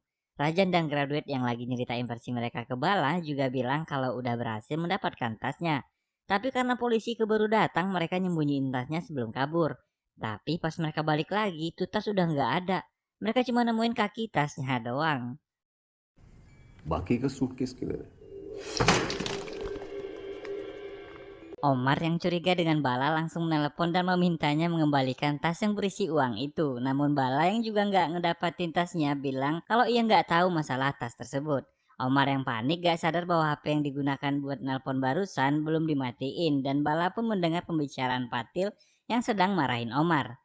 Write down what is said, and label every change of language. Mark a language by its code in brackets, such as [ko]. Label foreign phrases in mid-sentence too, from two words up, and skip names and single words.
[id] Rajan dan Graduate yang lagi nyeritain versi mereka ke Bala juga bilang kalau udah berhasil mendapatkan tasnya. Tapi karena polisi keburu datang, mereka nyembunyiin tasnya sebelum kabur. Tapi pas mereka balik lagi, tuh tas udah nggak ada. Mereka cuma nemuin kaki tasnya doang. [hi] बाकी का सूटकेस किधर है? [id] Omar yang curiga dengan Bala langsung menelepon dan memintanya mengembalikan tas yang berisi uang itu. Namun Bala yang juga nggak ngedapatin tasnya bilang kalau ia nggak tahu masalah tas tersebut. Omar yang panik gak sadar bahwa HP yang digunakan buat nelpon barusan belum dimatiin dan Bala pun mendengar pembicaraan Patil yang sedang marahin Omar.